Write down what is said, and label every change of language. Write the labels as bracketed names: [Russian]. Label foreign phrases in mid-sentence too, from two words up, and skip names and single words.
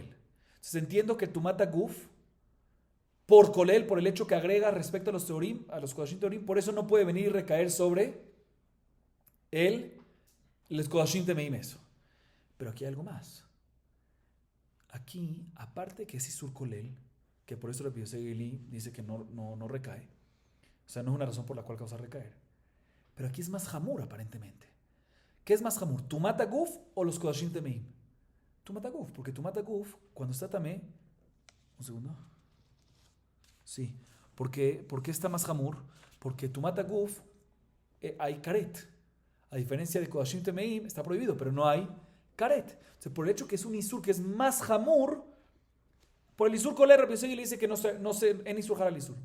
[Spanish] Entonces entiendo que [Hebrew] טומאת הגוף, [Spanish] por Kolel, por el hecho que agrega respecto a los Teorim, a los [Hebrew] קדשים טהורים, [Spanish] por eso no puede venir y recaer sobre les [Hebrew] קדשים טמאים [Spanish] eso. Pero aquí hay algo más. Aquí, aparte que es [Hebrew] איסור כולל, [Spanish] que por eso Rabbi Yosef Gili dice que no recae, o sea, no es una razón por la cual causa recaer. Pero aquí es más hamur, aparentemente. ¿Qué es más hamur? [Hebrew] ¿טומאת הגוף [Spanish] o los [Hebrew] קדשים טמאים? טומאת הגוף, [Spanish] porque [Hebrew] טומאת הגוף, [Spanish] cuando está tamé, un segundo. Sí, ¿por qué está más hamur? Porque [Hebrew] טומאת הגוף [Spanish] hay karet. A diferencia de [Hebrew] קדשים טמאים, [Spanish] está prohibido, pero no hay karet. O sea, por el hecho que es un isur que es más hamur, por el [Hebrew] איסור כולל, [Spanish] Rabbi Yosef Gili dice que no se en [Hebrew] איסור על איסור.